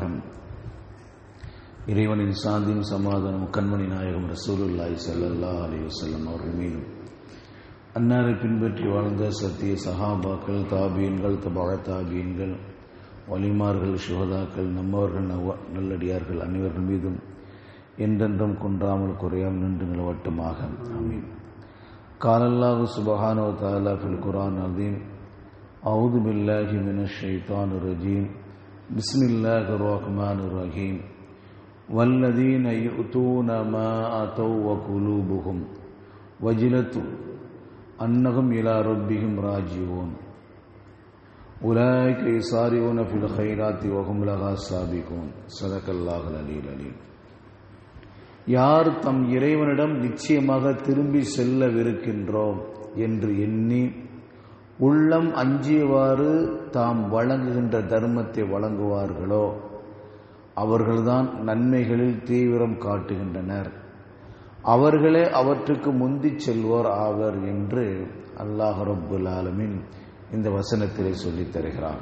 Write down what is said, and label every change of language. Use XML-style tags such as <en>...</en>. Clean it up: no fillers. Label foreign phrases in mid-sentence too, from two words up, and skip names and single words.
<ta>இறைவனின் சாந்தியும் சமாதானம் கண்மணி நாயகம்</ta> <ar>رسول الله صلى الله عليه وسلم</ar> <ta>அவர்கள் மீதும், அன்னாரை பின்பற்றி வாழ்ந்த சத்திய சஹாபாக்கள், தாபீன்கள், தபா தாபீன்கள், வலிமார்கள், சுஹதாக்கள், நம்மவர்கள், நல்லடியார்கள் அனைவர்கள் மீதும் என்றென்றும் குன்றாமல் குறையாமல் நின்று நிலவட்டுமாக. ஆமீன்.</ta> <ar>قال الله سبحانه وتعالى في القرآن العظيم: أعوذ بالله من الشيطان الرجيم بسم الله الرحمن الرحيم والذين يؤتون ما آتوا وقلوبهم وجلة أنهم إلى ربهم راجعون أولئك يسارعون في الخيرات وهم لها سابقون. صدق الله العلي العليم.</ar> <ta>யார் தம் இறைவனிடம் நிச்சயமாக திரும்பி செல்லவிருக்கின்றோம் என்று எண்ணி உள்ளம் அஞ்சியவாறு தாம் வழங்குகின்ற தர்மத்தை வழங்குவார்களோ அவர்கள்தான் நன்மைகளில் தீவிரம் காட்டுகின்றனர், அவர்களே அவற்றுக்கு முந்திச் செல்வோர் ஆவர் என்று</ta> <ar>الله رب العالمين</ar> <ta>இந்த வசனத்திலே சொல்லித் தருகிறான்.</ta>